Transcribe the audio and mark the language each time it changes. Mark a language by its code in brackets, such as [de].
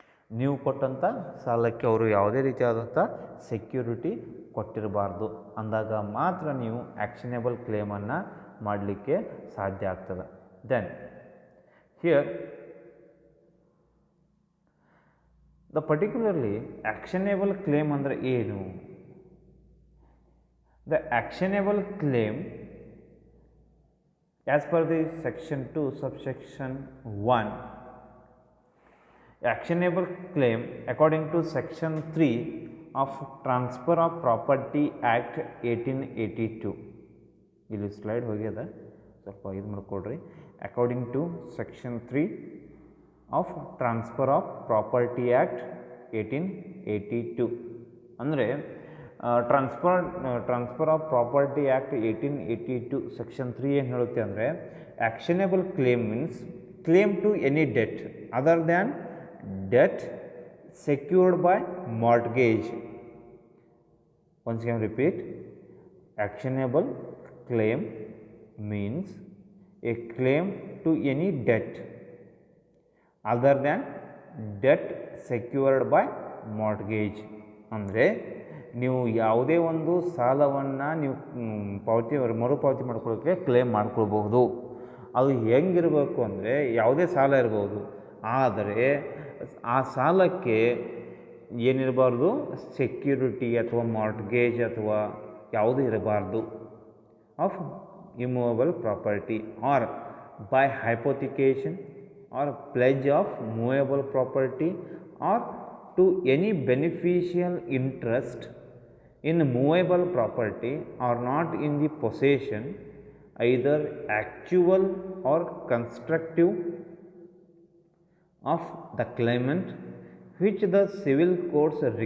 [kn] ನೀವು ಕೊಟ್ಟಂಥ ಸಾಲಕ್ಕೆ ಅವರು ಯಾವುದೇ ರೀತಿಯಾದಂಥ ಸೆಕ್ಯೂರಿಟಿ ಕೊಟ್ಟಿರಬಾರ್ದು ಅಂದಾಗ ಮಾತ್ರ ನೀವು ಆ್ಯಕ್ಷನೇಬಲ್ ಕ್ಲೇಮನ್ನು ಮಾಡಲಿಕ್ಕೆ ಸಾಧ್ಯ ಆಗ್ತದೆ. [en] then here the particularly actionable claim [kn] ಅಂದರೆ ಏನು? [en] The actionable claim as per the section 2 subsection 1, actionable claim according to section 3 of Transfer of Property Act 1882. [kn] ಇಲ್ಲಿ ಸ್ಲೈಡ್ ಹೋಗ್ಯದ, ಸ್ವಲ್ಪ ಇದು ಮಾಡ್ಕೊಡ್ರಿ. [en] according to section 3 of transfer of property act 1882 ಅಂದರೆ transfer of property act 1882 section 3 [kn] ಏನು ಹೇಳುತ್ತೆ ಅಂದರೆ, [en] Actionable claim means claim to any debt other than debt secured by mortgage. Once again repeat, actionable claim means a claim to any debt other than debt secured by mortgage. [kn] ಅಂದರೆ ನೀವು ಯಾವುದೇ ಒಂದು ಸಾಲವನ್ನು ನೀವು ಮರುಪಾವತಿ ಮಾಡ್ಕೊಳ್ಳೋಕ್ಕೆ ಕ್ಲೇಮ್ ಮಾಡ್ಕೊಳ್ಬಹುದು. ಅದು ಹೆಂಗಿರಬೇಕು ಅಂದರೆ, ಯಾವುದೇ ಸಾಲ ಇರ್ಬೋದು, ಆದರೆ ಆ ಸಾಲಕ್ಕೆ ಏನಿರಬಾರ್ದು, ಸೆಕ್ಯೂರಿಟಿ ಅಥವಾ ಮಾರ್ಟ್ಗೇಜ್ ಅಥವಾ ಯಾವುದೂ ಇರಬಾರ್ದು [en] of immovable property, or by hypothecation or pledge of movable property or to any beneficial interest in movable property or not in the possession either actual or constructive of the claimant which the civil courts